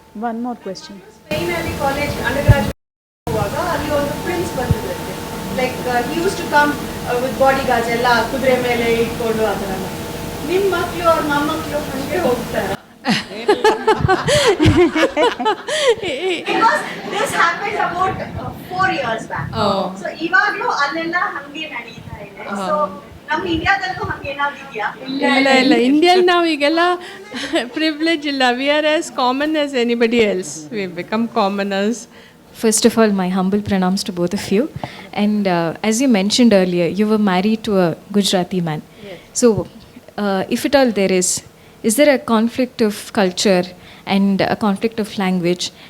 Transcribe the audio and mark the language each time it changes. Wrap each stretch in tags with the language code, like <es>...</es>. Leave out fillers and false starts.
<en>One more question.</en> <kn>ಸ್ಪೇನಲ್ಲಿ college ಅಂಡರ್ಗ್ರಾಜುಯೇಟ್ ಹೋಗುವಾಗ ಅಲ್ಲಿ ಒಂದು prince ಬಂದಿದ್ದಂತೆ,</kn> <en>like he used to come with bodyguards</en> <kn>ಎಲ್ಲ ಕುದುರೆ ಮೇಲೆ ಇಟ್ಕೊಂಡು ಆ ಥರ. ನಿಮ್ಮ ಮಕ್ಕಳು ಅವ್ರ ಮೊಮ್ಮಕ್ಕಳು ಹಾಗೆ ಹೋಗ್ತಾರೆ?</kn> <en>Because this happened about 4 years back.</en> <kn>So ಇವಾಗಲೂ ಅಲ್ಲೆಲ್ಲ ಹಂಗೆ ನಡೀತಾ ಇದೆ. So ನಮ್ಮ ಇಂಡಿಯಾದಲ್ಲೂ ಹಂಗೆ ಏನಾದ್ರು ಇದೆಯಾ? ಇಲ್ಲ, ಇಂಡಿಯಲ್ಲಿ ನಾವು ಈಗೆಲ್ಲ ಪ್ರಿವಿಲೇಜ್ ಇಲ್ಲ.</kn> <en>We are as common as anybody else. We become commoners. First of all, my humble pranams to both of you. And as you mentioned earlier, you were married to a Gujarati man. Yes. So, if at all there is there a conflict of culture and a conflict of language?</en>